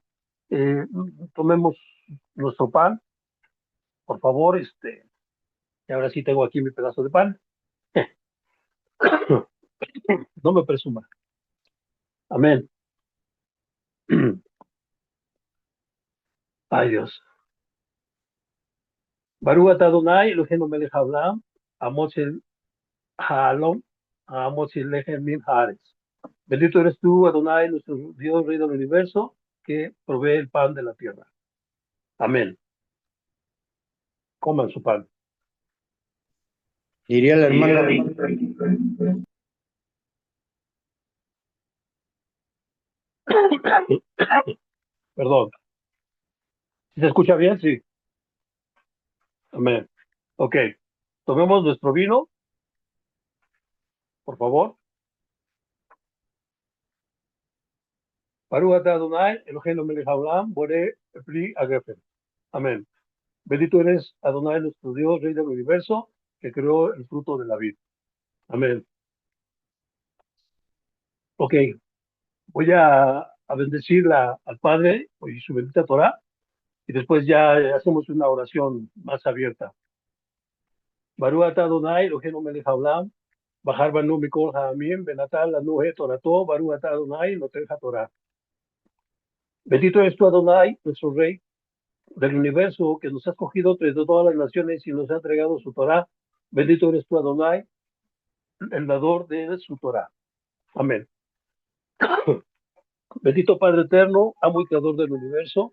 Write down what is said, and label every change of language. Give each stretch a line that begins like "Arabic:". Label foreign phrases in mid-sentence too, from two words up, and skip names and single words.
Spanish: Eh, Tomemos nuestro pan, por favor, y ahora sí tengo aquí mi pedazo de pan. No me presuma. Amén. Ay Dios.
Hebrew: ברוך אתה אדוני אלוהינו מלך העולם, המוציא העלון, המוציא לחם מן הארץ.
Spanish: Bendito eres tú, Adonai, nuestro Dios, Rey del universo, que provee el pan de la tierra. Amén. Coman su pan. Diría el hermano, Perdón. ¿Sí se escucha bien? Sí. Amén. Ok. Tomemos nuestro vino, por favor.
Hebrew: ברוך אתה אדוני, אלוהינו מלך העולם, בורא פרי הגפן.
Spanish: Amén. Bendito eres, Adonai, nuestro Dios, Rey del universo, que creó el fruto de la vida. Amén. Ok. Voy a bendecir al Padre y su bendita Torah, y después ya hacemos una oración más abierta.
Hebrew: ברוך אתה אדוני, אלוהינו מלך העולם, בחר בנו מכל העמים, ונתן לנו תורתו, ברוך אתה אדוני, נותן התורה.
Spanish: Bendito eres tú, Adonai, nuestro Rey del universo, que nos has cogido entre todas las naciones y nos ha entregado su Torah. Bendito eres tú, Adonai, el dador de su Torah. Amén. Bendito Padre eterno, amo y creador del universo.